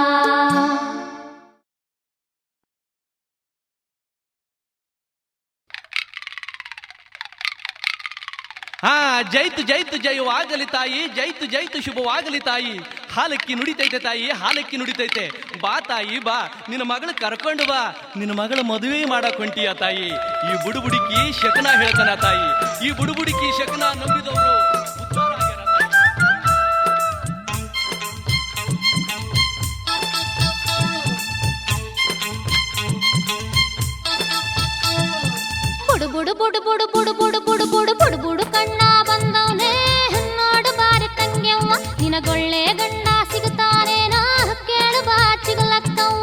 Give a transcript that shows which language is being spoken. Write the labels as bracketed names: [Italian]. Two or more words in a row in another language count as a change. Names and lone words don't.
[Kannada] ಹಾ ಜೈತು ಜೈತು ಜಯವಾಗಲಿ ತಾಯಿ, ಜೈತು ಜೈತು ಶುಭವಾಗಲಿ ತಾಯಿ. ಹಾಲಕ್ಕಿ ನುಡಿತೈತೆ ತಾಯಿ, ಹಾಲಕ್ಕಿ ನುಡಿತೈತೆ. ಬಾ ತಾಯಿ ಬಾ, ನಿನ್ನ ಮಗಳು ಕರ್ಕೊಂಡು ಬಾ. ನಿನ್ನ ಮಗಳ ಮದುವೆ ಮಾಡಕ್ ಹೊಂಟಿಯ ತಾಯಿ. ಈ ಬುಡುಬುಡಿಕಿ ಶಕನ ಹೇಳ್ತಾನ ತಾಯಿ. ಈ ಬುಡುಬುಡಿಕಿ ಶಕನ ನಂಬಿದವರು ಉದ್ಧಾರ ಆಗ್ಯಾರ ಬುಡು ಬುಡು ಬುಡು ಬುಡು ಬುಡು ಬುಡು ಬುಡು ಬುಡು ಬುಡು ಬುಡು ಕಣ್ಣ ಬಂದವನೇ ನೋಡು ಬಾರಿ ತಂಗ್ಯವ್ವ ನಿನಗೊಳ್ಳೆ ಗಂಡ ಸಿಗುತ್ತಾನೇನ ಕೇಳು ಬಾ ಚಿಗಲಕ್ಕವ್ವ.